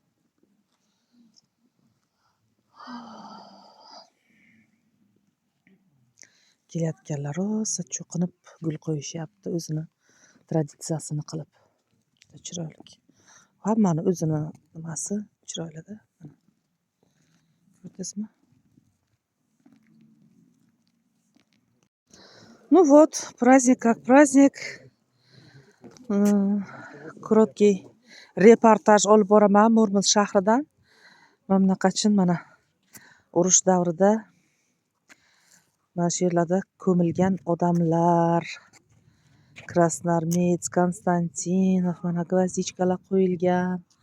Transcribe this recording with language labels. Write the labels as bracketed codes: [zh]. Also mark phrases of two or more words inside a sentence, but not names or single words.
[uz] Kelayotganlar rosa cho'qinib gul qo'yishyapti, o'zini traditsiyasini qilib. Chiroyli. Hammani o'zini nimasi chiroyli-da. Ko'rdingizmi? [ru] Ну вот, праздник как праздник. [uz] Короткий reportaj olib boraman Murmansk shahridan. Mana bunaqachin mana urush davrida mana shu yerlarda ko'milgan odamlar. Krasnoarmeyets, Konstantinov, mana gvozdichkalar qo'yilgan.